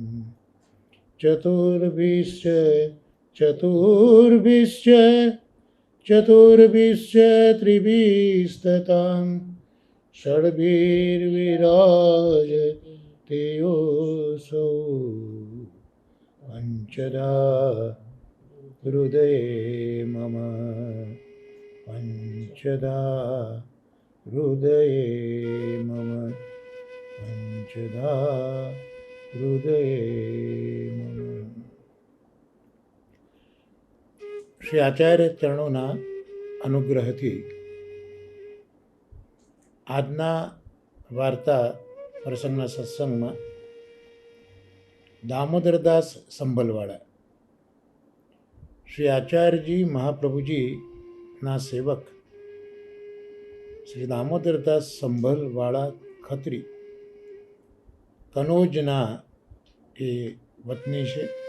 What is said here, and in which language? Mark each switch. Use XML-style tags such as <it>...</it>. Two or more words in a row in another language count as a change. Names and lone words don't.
<sa>चतुर्भिश्च त्रिभिस्ततां षड्भिर्विराजते योऽसौ पञ्चदा हृदये मम। पञ्चदा हृदये मम। पञ्चदा हृदये मम।</sa> <gu>શ્રી આચાર્ય ચરણોના અનુગ્રહથી આજના વાર્તા પ્રસંગના સત્સંગમાં દામોદરદાસ સંભલવાળા શ્રી આચાર્યજી મહાપ્રભુજીના સેવક શ્રી દામોદરદાસ સંભલવાળા ખત્રી કનોજના એ વતની છે.</gu>